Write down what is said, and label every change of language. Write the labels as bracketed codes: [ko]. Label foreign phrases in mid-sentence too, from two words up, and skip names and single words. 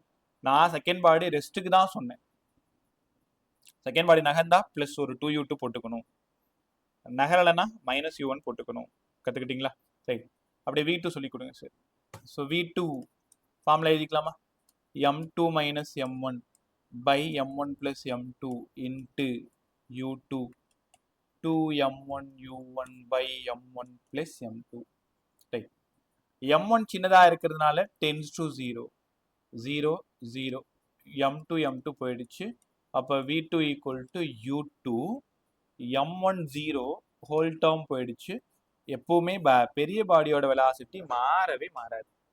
[ta] நான் [en] second body [ta] ரெஸ்ட்டுக்கு தான் சொன்னேன். [en] second body [ta] நகர்ந்தா பிளஸ் ஒரு 2U2 போட்டுக்கணும், நகரலைன்னா -U1 போட்டுக்கணும். கத்துக்கிட்டீங்களா? சரி, அப்படியே V2 சொல்லி கொடுங்க சார். [en] so V2 formula [ta] எழுதிக்கலாமா? [en] M2 - M1 by M1 + M2 into U2 m1 u1 by m1 plus m2 ரைட். [ta] m1 சின்னதா இருக்கிறதுனால [en] tends to [ta] 0 0 0 m2 m2 போயிடுச்சு. அப்போ v2 [en] equal to [ta] u2 m1 0 [en] whole term [ta] போயிடுச்சு. எப்பவுமே பெரிய பாடியோட வெலாசிட்டி மாறவே மாறாது.